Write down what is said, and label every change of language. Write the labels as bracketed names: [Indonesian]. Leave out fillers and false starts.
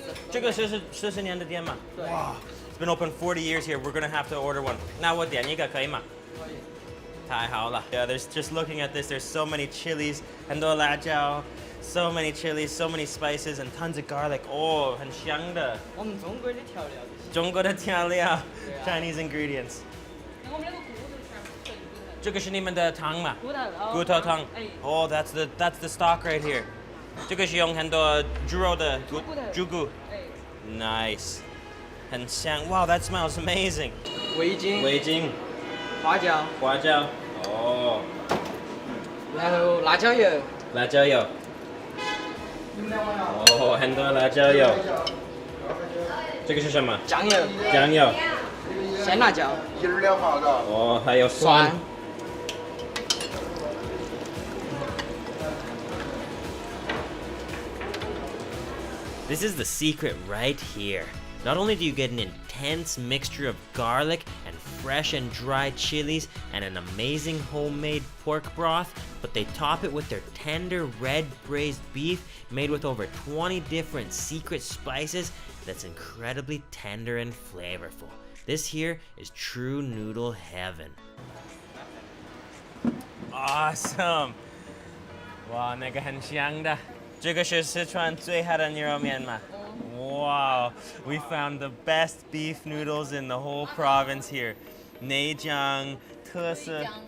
[Chinese] 这个是40年的店吗？对。哇。 [English] It's been open 40 years here. We're gonna have to order one. [Chinese] 那我点一个可以吗？可以。太好了。 [English] Yeah, there's just looking at this. There's so many chilies, [Chinese] 很多辣椒。 [English] So many chilies, so many spices, and tons of garlic. [Chinese] Oh, 很香的。我们中国的调料。中国的调料 [English] Chinese ingredients. [Chinese] 我们那个骨头全部这个是你们的汤吗？骨头汤。 [English] Oh, that's the stock right here. [Chinese] 这个是用很多猪肉的猪骨。 [English] Nice. [Chinese] 很香。 [English] Wow, that smells amazing. [Chinese] 味精。花椒。哦。然后辣椒油。哦，很多辣椒油。这个是什么？酱油。鲜辣椒。哦，还有蒜。 [English] This is the secret right here. Not only do you get an intense mixture of garlic and fresh and dried chilies and an amazing homemade pork broth, but they top it with their tender red braised beef made with over 20 different secret spices that's incredibly tender and flavorful. This here is true noodle heaven. Awesome! Wow, [Chinese] 那个很香的。这个是四川最好的牛肉面吗？ [English] Wow, we found the best beef noodles in the whole province here. [Chinese] Neijiang, 特色。